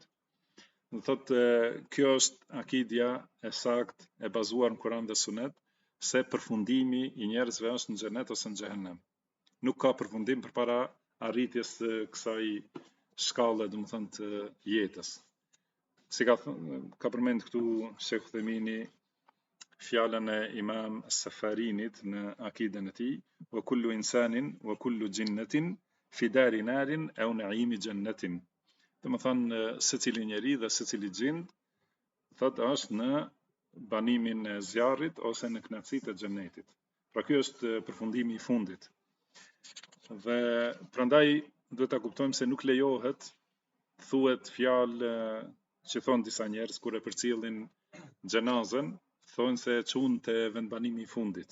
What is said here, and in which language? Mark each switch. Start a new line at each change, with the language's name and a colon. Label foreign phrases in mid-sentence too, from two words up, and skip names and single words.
Albanian: Do thotë kjo është akidja e saktë e bazuar në Kur'an dhe Sunet, se përfundimi i njerëzve është në xhenet ose në xhehenem. Nuk ka përfundim përpara arritjes së kësaj shkalle, do të thënë, të jetës. Si ka përmend këtu Sheikh Uthemini fjalën e Imam Safarinit në akiden e tij,
Arabic: وكل إنسان وكل جنة في دار نار أو نعيم جنة.
Albanian: Do të thënë secili njeri dhe secili xhin thotë është në banimin e zjarrit ose në kënaqësitë e xhenetit. Pra ky është përfundimi i fundit. Dhe prandaj duhet ta kuptojmë se nuk lejohet thuhet fjalë që thon disa njerëz kur e përcjellin xhenazën, thonë se çun te vendbanimi i fundit.